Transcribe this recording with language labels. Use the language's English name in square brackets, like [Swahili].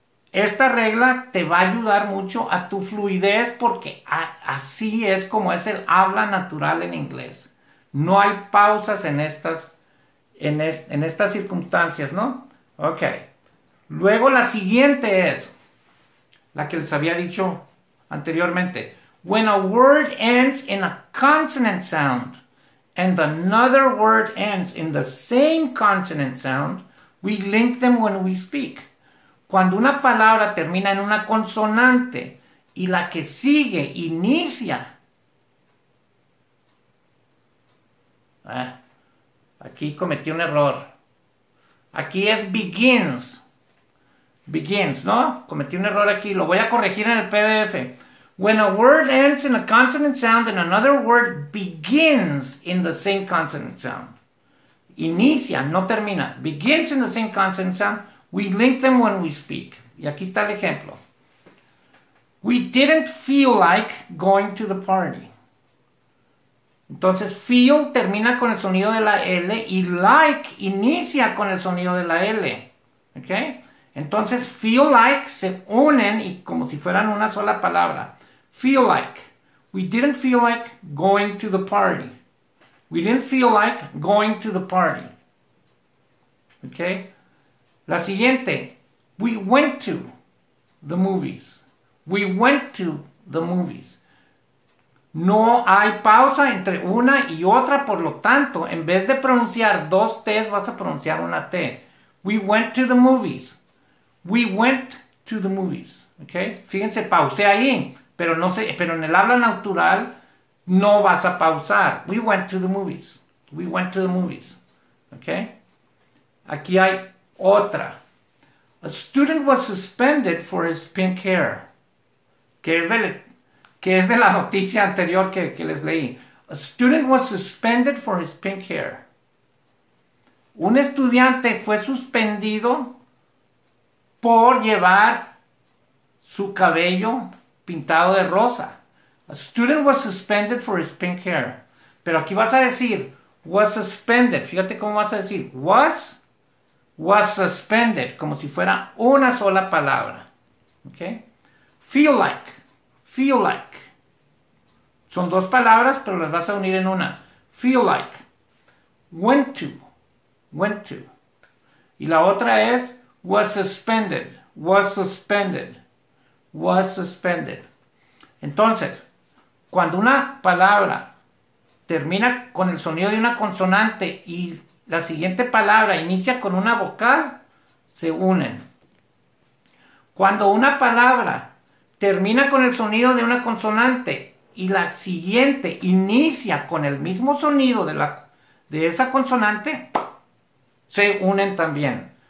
[Spanish] Esta regla te va a ayudar mucho a tu fluidez porque así es como es el habla natural en inglés. No hay pausas en estas circunstancias, ¿no? Ok. Luego la siguiente es la que les había dicho anteriormente. [English] When a word ends in a consonant sound and another word ends in the same consonant sound, we link them when we speak. [Spanish] Cuando una palabra termina en una consonante y la que sigue inicia. Aquí cometí un error. [English] Aquí es begins. Begins, [Spanish] ¿no? Cometí un error aquí. Lo voy a corregir en el PDF. [English] When a word ends in a consonant sound and another word begins in the same consonant sound. [Spanish] Inicia, no termina. [English] Begins in the same consonant sound. We link them when we speak. [Spanish] Y aquí está el ejemplo. [English] We didn't feel like going to the party. [Spanish] Entonces, feel termina con el sonido de la L y like inicia con el sonido de la L. ¿Ok? Entonces, feel like se unen y como si fueran una sola palabra. [English] Feel like. We didn't feel like going to the party. We didn't feel like going to the party. ¿Ok? [Spanish] La siguiente. [English] We went to the movies. We went to the movies. [Spanish] No hay pausa entre una y otra, por lo tanto, en vez de pronunciar dos T's, vas a pronunciar una T. [English] We went to the movies. We went to the movies. ¿Ok? [Spanish] Fíjense, pausé ahí, pero no sé, pero en el habla natural no vas a pausar. [English] We went to the movies. We went to the movies. ¿Ok? [Spanish] Aquí hay otra. [English] A student was suspended for his pink hair. [Spanish] Que es de la noticia anterior que les leí. [English] A student was suspended for his pink hair. [Spanish] Un estudiante fue suspendido por llevar su cabello pintado de rosa. [English] A student was suspended for his pink hair. [Spanish] Pero aquí vas a decir was suspended. Fíjate cómo vas a decir was suspended, como si fuera una sola palabra. ¿Ok? [English] Feel like. Feel like. [Spanish] Son dos palabras, pero las vas a unir en una. [English] Feel like. Went to. Went to. [Spanish] Y la otra es was suspended. [English] Was suspended. Was suspended. [Spanish] Entonces, cuando una palabra termina con el sonido de una consonante y la siguiente palabra inicia con una vocal, se unen. Cuando una palabra termina con el sonido de una consonante y la siguiente inicia con el mismo sonido de esa consonante, se unen también.